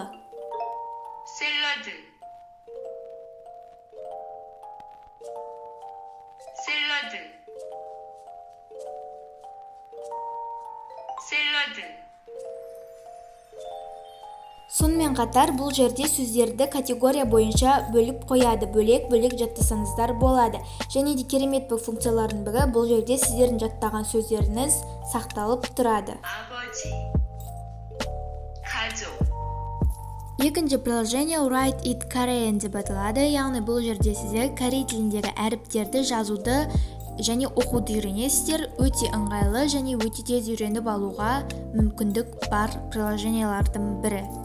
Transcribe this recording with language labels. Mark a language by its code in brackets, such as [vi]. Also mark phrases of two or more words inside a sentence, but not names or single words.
[ko] 샐러드, 샐러드, 샐러드. [kk] сонымен қатар бұл жерде сөздерді категория бойынша бөліп қояды, бөлек жаттасаңыздар болады. Және де керемет бұл функциялардың бірі, бұл жерде сіздердің жаттаған сөздеріңіз сақталып тұрады. [ko] 아버지, 가족. [kk] Екінші приложение Write It Korean деп аталады. Яғни бұл жерде сіздер корей тіліндегі әріптерді жазуды және оқуды үйренесіздер. Өте ыңғайлы және өте тез үйреніп алуға мүмкіндік бар приложениялардың бірі.